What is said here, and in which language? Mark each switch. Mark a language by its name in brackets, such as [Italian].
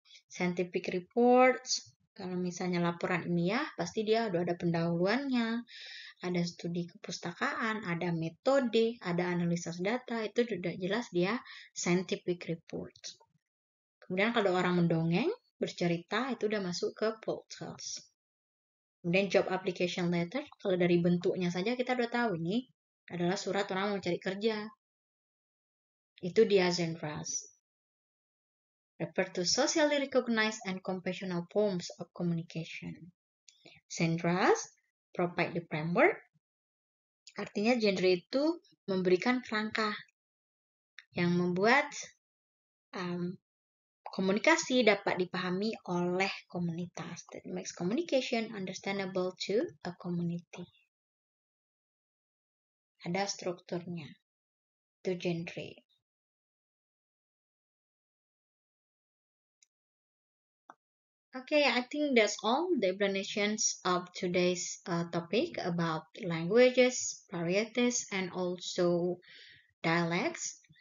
[Indonesian] Scientific reports, kalau misalnya laporan ilmiah, pasti dia udah ada pendahuluannya, ada studi kepustakaan, ada metode, ada analisis data, itu sudah jelas dia scientific report. Kemudian kalau orang mendongeng, bercerita, itu udah masuk ke folk tales. Kemudian job application letter, kalau dari bentuknya saja kita udah tahu ini adalah surat orang mau cari kerja. Itu dia genres. [English] Refer to socially recognized and conventional forms of communication. Genres provide the framework. [Indonesian] Artinya genre itu memberikan kerangka yang membuat komunikasi dapat dipahami oleh komunitas. [English] That makes communication understandable to a community. [Indonesian] Ada strukturnya. Itu genre. [English] Okay, I think that's all the explanations of today's topic about languages, varieties, and also dialects.